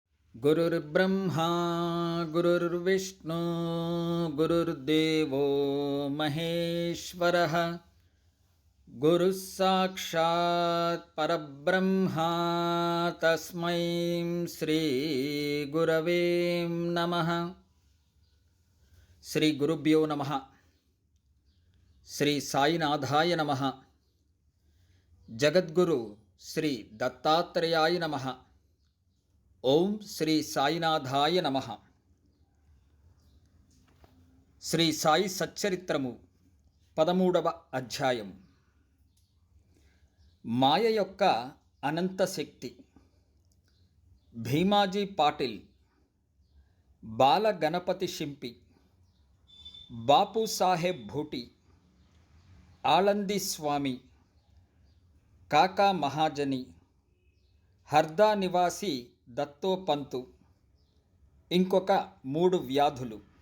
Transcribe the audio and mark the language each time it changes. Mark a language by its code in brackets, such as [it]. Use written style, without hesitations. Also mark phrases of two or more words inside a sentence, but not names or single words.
[sa] गुरुर्ब्रह्मा गुरुर्विष्णु गुरुर्देवो महेश्वरः गुरुः साक्षात् परब्रह्मा तस्मै श्री गुरवे नमः। श्री गुरुभ्यो नमः। श्री साईनाथाय नमः। जगद्गुरु श्री दत्तात्रेयाय नमः। ఓం శ్రీ సాయినాథాయ నమః. [te] శ్రీ సాయి సచ్చరిత్రము 13వ అధ్యాయం. మాయ యొక్క అనంత శక్తి. భీమాజీ పాటిల్, బాల గణపతి షింపి, బాపు సాహెబ్ భూటి, ఆళంది స్వామి, కాకా మహాజని, హర్దా నివాసి దత్తోపంతు, ఇంకొక 3 వ్యాధులు.